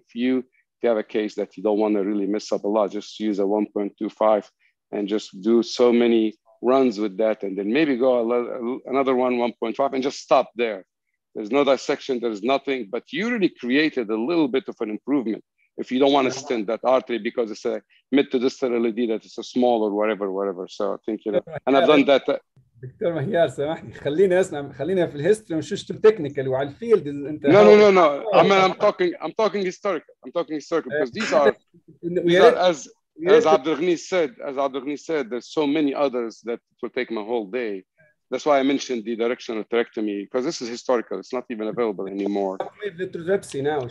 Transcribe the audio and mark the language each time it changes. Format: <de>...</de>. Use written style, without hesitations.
<en>If you have a case that you don't want to really mess up a lot, just use a 1.25 and just do so many runs with that, and then maybe go another 1.5 and just stop there. There's no dissection, there's nothing, but you really created a little bit of an improvement if you don't want to stent that artery because it's a mid to distal LED that is a small or whatever. So I think, you know, and I've done that.</en> <ar>دكتور مهيار سامحني خلينا في الهيستوري مش تكنيكال وعلى الفيلد انت</ar> <en>No. I mean, I'm talking historical. Because these are as Abdulghani said, there's so many others that it will take my whole day. That's why I mentioned the directional atherectomy, because this is historical. It's not even available anymore. Shockwave lithotripsy now.</en>